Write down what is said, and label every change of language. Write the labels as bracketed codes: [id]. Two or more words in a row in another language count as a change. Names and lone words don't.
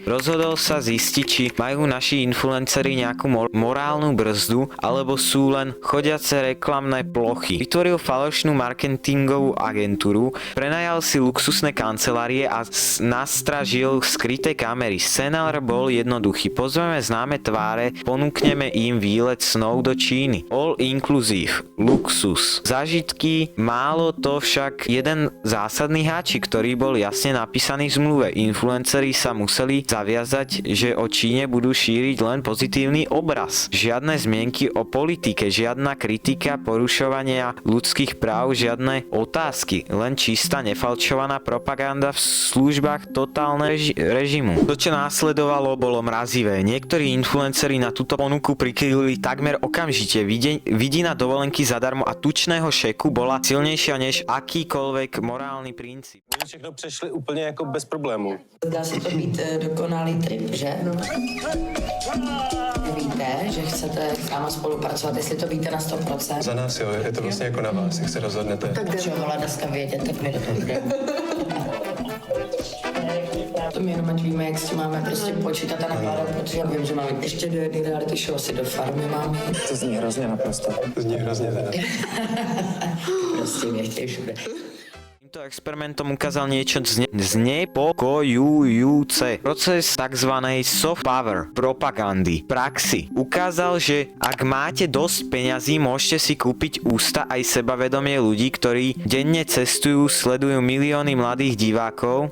[sk] Rozhodol sa zistiť, či majú naši influenceri nejakú morálnu brzdu, alebo sú len chodiace reklamné plochy. Vytvoril falošnú marketingovú agentúru, prenajal si luxusné kancelárie a nastražil skryté kamery. Scenár bol jednoduchý. Pozveme známe tváre, ponúkneme im výlet snov do Číny. [en] All inclusive, [sk] luxus, zážitky, málo to však jeden zásadný háčik, ktorý bol jasne napísaný v zmluve. Influenceri sa museli zaviazať, že o Číne budú šíriť len pozitívny obraz. Žiadne zmienky o politike, žiadna kritika porušovania ľudských práv, žiadne otázky, len čistá nefalčovaná propaganda v službách totálneho režimu. To, čo následovalo, bolo mrazivé. Niektorí influenceri na túto ponuku prikýlili takmer okamžite. Vidina dovolenky zadarmo a tučného šeku bola silnejšia než akýkoľvek morálny princíp. [cs] Všechno přešli úplně jako bez problémů. Dá se to být dokonalý trip, že? Víte, že chcete s náma spolupracovat, jestli to víte na 100%. Za nás jo, je to vlastně jako na vás, jak se rozhodnete. Tak čo, vole, dneska vědět, tak my do toho jdeme. To my jenom ať víme, jak s tím máme prostě počítat a nakládat, protože já vím, že máme ještě do jedné reality show, asi do farmy máme. To zní hrozně naprosto. To zní hrozně teda. Prostě mě chtějí všude. [sk] Týmto experimentom ukázal niečo znepokojujúce. Proces tzv. [en] Soft power [sk] propagandy v praxi ukázal, že ak máte dosť peňazí, môžete si kúpiť ústa aj sebavedomie ľudí, ktorí denne cestujú, sledujú milióny mladých divákov.